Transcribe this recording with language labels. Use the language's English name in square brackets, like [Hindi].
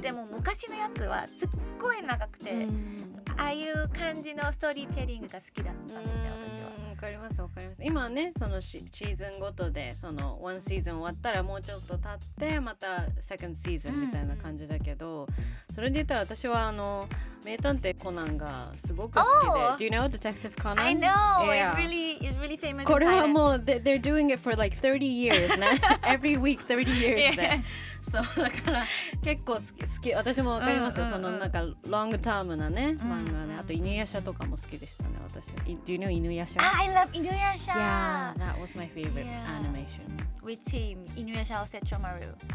[Japanese] でも昔のやつはすっごい長くて、ああいう感じのストーリーテリングが好きだったんですね、私は。わかります。今ね、そのシーズンごとでその1シーズン終わったらもうちょっと経ってまたセカンドシーズンみたいな感じだけど、それで言ったら私は名探偵コナンがすごく好きで。 [English] Do you know Detective Conan? I know. It's really famous. [Japanese] これはもう [English] they're doing it for like 30 years ね。 Every week 30 years [Japanese] で。そうだから結構好き。私もわかりますよ。そのなんかロングタームなね漫画ね。あと犬夜叉とかも好きでしたね、私。 [English] Do you know 犬夜叉？ I love 犬夜叉。 Yeah, that was my favorite animation. Which team? 犬夜叉 or Setchomaru?